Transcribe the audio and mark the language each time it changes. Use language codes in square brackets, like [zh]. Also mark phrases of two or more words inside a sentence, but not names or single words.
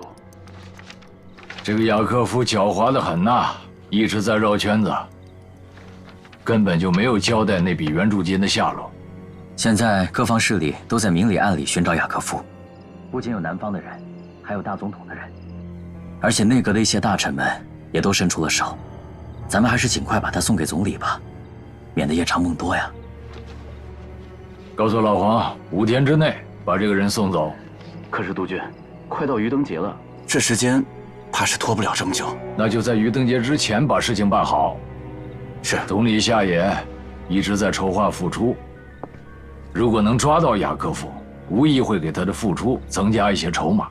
[zh] 這個雅克夫狡猾得很吶，一直在繞圈子，根本就沒有交代那筆援助金的下落。現在各方勢力都在明裡暗裡尋找雅克夫，不僅有南方的人，還有大總統的人，而且內閣的一些大臣們也都伸出了手。咱們還是盡快把他送給總理吧，免得夜長夢多呀。告訴老黃，5天之內把這個人送走。可是督軍，快到魚燈節了，這時間怕是拖不了這麼久。那就在魚燈節之前把事情辦好。是。總理夏野一直在籌劃復出，如果能抓到雅克夫，無疑會給他的復出增加一些籌碼。